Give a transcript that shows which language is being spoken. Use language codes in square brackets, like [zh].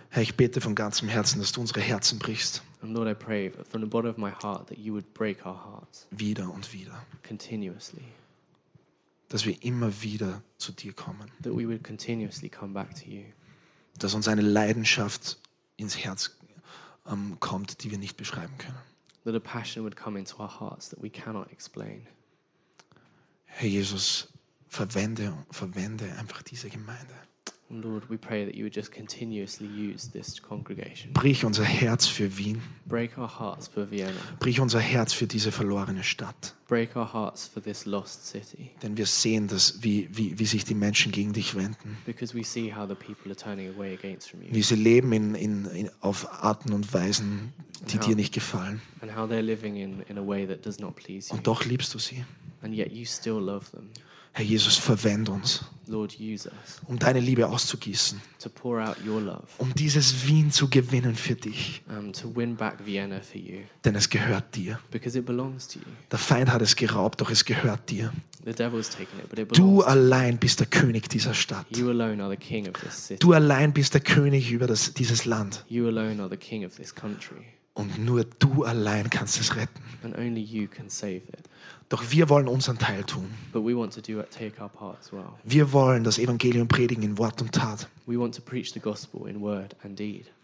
[de] Herr, ich bete von ganzem Herzen, dass du unsere Herzen brichst. [en] And Lord, I pray from the bottom of my heart that you would break our hearts. [de] Wieder und wieder. [en] Continuously. [de] Dass wir immer wieder zu dir kommen. [en] That we would continuously come back to you. [de] Dass uns eine Leidenschaft ins Herz kommt, die wir nicht beschreiben können. [en] That a passion would come into our hearts that we cannot explain. [de] Herr Jesus, verwende einfach diese Gemeinde. [en] Lord, we pray that you would just continuously use this congregation. [de] Brich unser Herz für Wien. [en] Break our hearts for Vienna. [de] Brich unser Herz für diese verlorene Stadt. [en] Break our hearts for this lost city. [de] Denn wir sehen, dass wie sich die Menschen gegen dich wenden. [en] Because we see how the people are turning away against from you. [de] Wie sie leben in auf Arten und Weisen, die dir nicht gefallen. [en] And how they're living in a way that does not please you. [de] Und doch liebst du sie. [en] And yet you still love them. [de] Herr Jesus, verwend uns, [en] Lord, use us, [de] um deine Liebe auszugießen, [en] to pour out your love, [de] um dieses Wien zu gewinnen für dich, [en] to win back Vienna for you, [de] denn es gehört dir. [en] Because it belongs to you. [de] Der Feind hat es geraubt, doch es gehört dir. [en] The devil has taken it, but it belongs [de] du allein bist der König dieser Stadt. [en] You alone are the king of this city. [de] Du allein bist der König über dieses Land. [en] You alone are the king of this country. [de] Und nur du allein kannst es retten. [en] And only you can save it. [de] Doch wir wollen unseren Teil tun. [en] But we want to do it, take our part as well. [de] Wir wollen das Evangelium predigen in Wort und Tat. [en] We want to preach the gospel in word and deed.